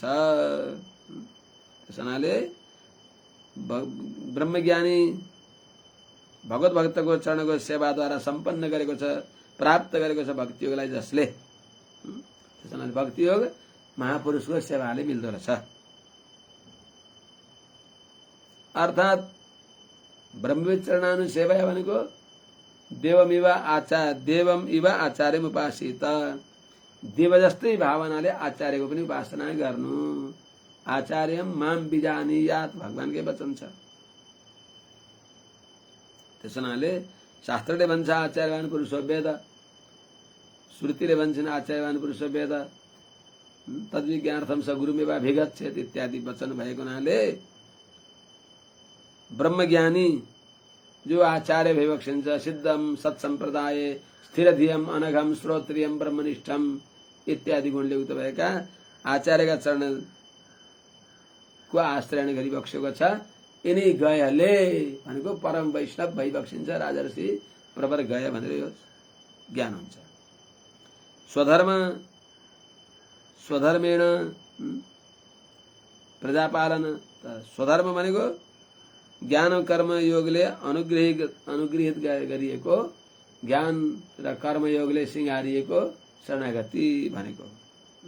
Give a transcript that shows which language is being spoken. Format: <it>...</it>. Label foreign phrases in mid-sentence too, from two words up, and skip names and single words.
<ne>त्यस हुनाले ब्रह्मज्ञानी भगवत भक्तको चरणको सेवाद्वारा सम्पन्न गरेको छ, प्राप्त गरेको छ भक्ति योगलाई जसले। त्यस हुनाले भक्ति योग महापुरुषको सेवाले मिल्दो रहेछ। अर्थात ब्रह्मविद चरणानुसेवा भनेको</ne> <sa>देवम इव आचार्यम उपासित,</sa> <ne>देव जस्तै भावनाले आचार्यको पनि उपासना गर्नु।</ne> <sa>आचार्यम माम बिजानीयात</sa> <ne>भगवानकै वचन छ। त्यस हुनाले शास्त्रले भन्छ</ne> <sa>आचार्यवान पुरुषो वेद,</sa> <ne>श्रुतिले भन्छन्</ne> <sa>आचार्यवान पुरुषो वेद, तद्विज्ञानार्थम स गुरुमेव अभिगच्छेत्</sa> <ne>इत्यादि वचन भएको हुनाले ब्रह्मज्ञानी जो आचार्य भइबक्सिन्छ,</ne> <sa>सिद्धम सत्सम्प्रदाय स्थिरधियम अनघम श्रोत्रियम ब्रह्मनिष्ठम</sa> <ne>इत्यादि गुणले युक्त भएका आचार्यका चरणको आश्रय गरिबक्सेको छ। यिनी गयले भनेको परम वैष्णव भइबक्सिन्छ, राजर्षि प्रवर गय भनेर यो ज्ञान हुन्छ।</ne> <sa>स्वधर्मेण प्रजापालन,</sa> <ne>स्वधर्म भनेको ज्ञान कर्म योगले अनुग्रहित गरिएको, ज्ञान र कर्म योगले सिंगारिएको शरणागति भनेको।</ne>